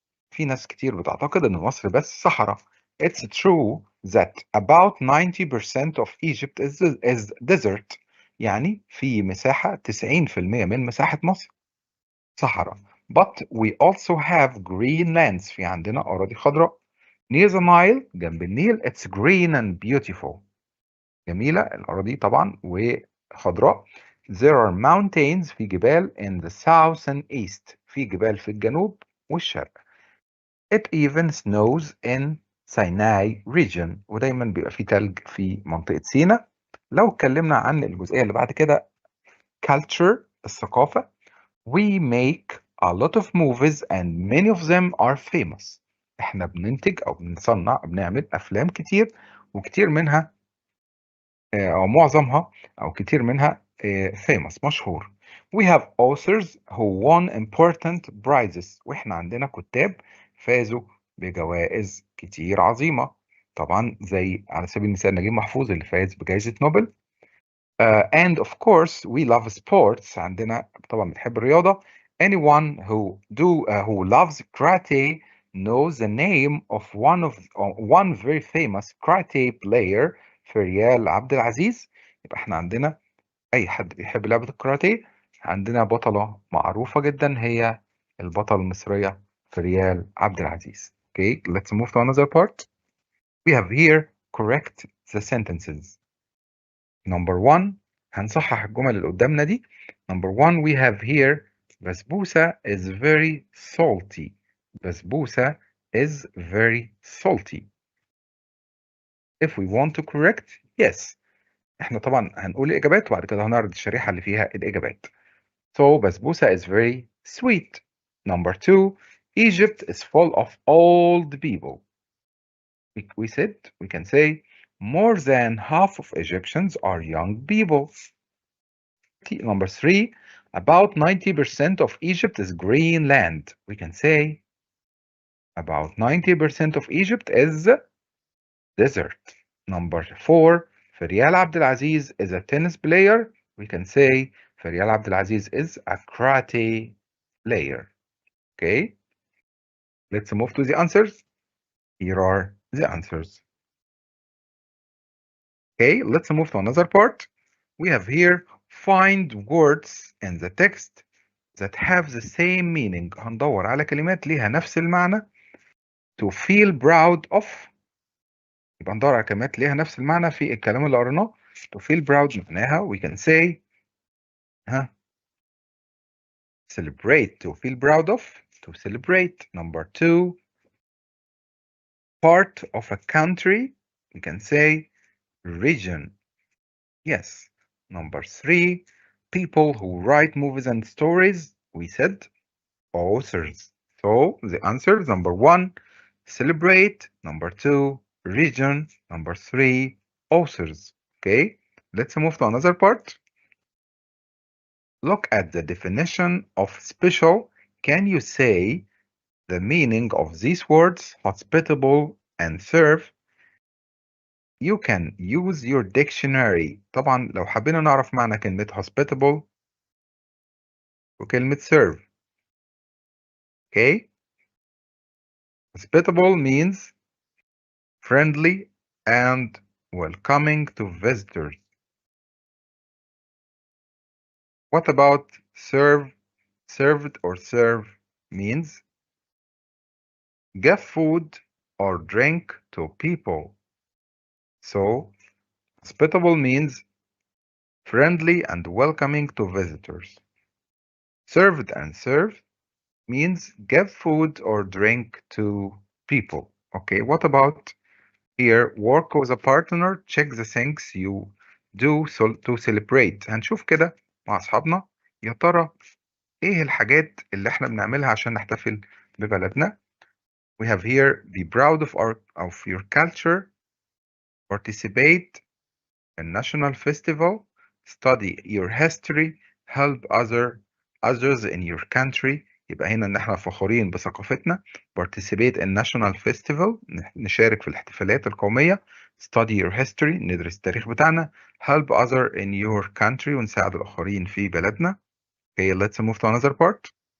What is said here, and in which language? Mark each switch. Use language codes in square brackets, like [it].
[ar] في ناس كتير بتعتقد إن مصر بس صحراء. [en] It's true that about 90% of Egypt is desert. [ar] يعني في مساحة 90% من مساحة مصر صحراء. [en] But we also have green lands. [ar] في عندنا أراضي خضراء. [en] Near the Nile. [ar] جنب النيل. [en] It's green and beautiful. [ar] جميلة الأراضي طبعا وخضراء. [en] There are mountains. [ar] في جبال [en] in the south and east. [ar] في جبال في الجنوب والشرق. [en] It even snows in Sinai region. [ar] ودايما بيبقى في تلج في منطقة سيناء. لو اتكلمنا عن الجزئية اللي بعد كده culture. الثقافة. [en] We make a lot of movies and many of them are famous. [ar] احنا بننتج أو بنصنع بنعمل أفلام كتير وكتير منها أو معظمها أو كتير منها famous مشهور. [en] We have authors who won important prizes. [ar] وإحنا عندنا كتاب فازوا بجوائز كتير عظيمة. طبعا زي على سبيل المثال نجيب محفوظ اللي فاز بجائزة نوبل. [en] And of course we love sports. [ar] عندنا طبعا بنحب الرياضة. [en] Anyone who loves karate knows the name of one very famous karate player, Farial Abdelaziz. [ar] يبقى احنا عندنا اي حد بيحب لعبة الكاراتيه عندنا بطلة معروفة جدا هي البطلة المصرية فريال عبد العزيز. [en] Okay, let's move to another part. We have here correct the sentences. Number one, [ar] هنصحح الجمل اللي قدامنا دي. [en] Number one, we have here basbousa is very salty. Basbousa is very salty. If we want to correct, yes. [ar] احنا طبعا هنقول الإجابات وبعد كده هنعرض الشريحة اللي فيها الإجابات. [en] So basbousa is very sweet. Number two, Egypt is full of old people. We said, we can say, more than half of Egyptians are young people. Number three, about 90% of Egypt is green land. We can say, about 90% of Egypt is desert. Number four, Farial Abdelaziz is a tennis player. We can say, Farial Abdelaziz is a karate player. Okay, let's move to the answers. Here are the answers. Okay, let's move to another part. We have here find words in the text that have the same meaning. [ar] هندور على كلمات ليها نفس المعنى. [en] To feel proud of. [ar] يبقى ندور على كلمات ليها نفس المعنى في الكلام اللي قريناه. [en] To feel proud معناها we can say celebrate. To feel proud of. To celebrate. Number two, part of a country. We can say region. Yes. Number three, people who write movies and stories. We said authors. So the answer is number one, celebrate. Number two, region. Number three, authors. Okay, let's move to another part. Look at the definition of special. Can you say the meaning of these words, hospitable and serve? You can use your dictionary. [ar] طبعا لو حبينا نعرف معنى كلمة hospitable وكلمة serve. [en] Okay, hospitable means friendly and welcoming to visitors. What about serve? Served or serve means give food or drink to people. So, hospitable means friendly and welcoming to visitors. Served and serve means give food or drink to people. Okay, what about here? Work with a partner, check the things you do to celebrate. [ar] هنشوف كده مع أصحابنا يا ترى إيه الحاجات اللي إحنا بنعملها عشان نحتفل ببلدنا. [en] We have here be proud of your culture, participate in national festival, study your history, help others in your country. [ar] يبقى هنا إن إحنا فخورين بثقافتنا. [en] Participate in national festival [ar] نشارك في الاحتفالات القومية. [en] Study your history [ar] ندرس التاريخ بتاعنا. [en] Help other in your country [ar] ونساعد الآخرين في بلدنا. [en] Okay, let's move to another part.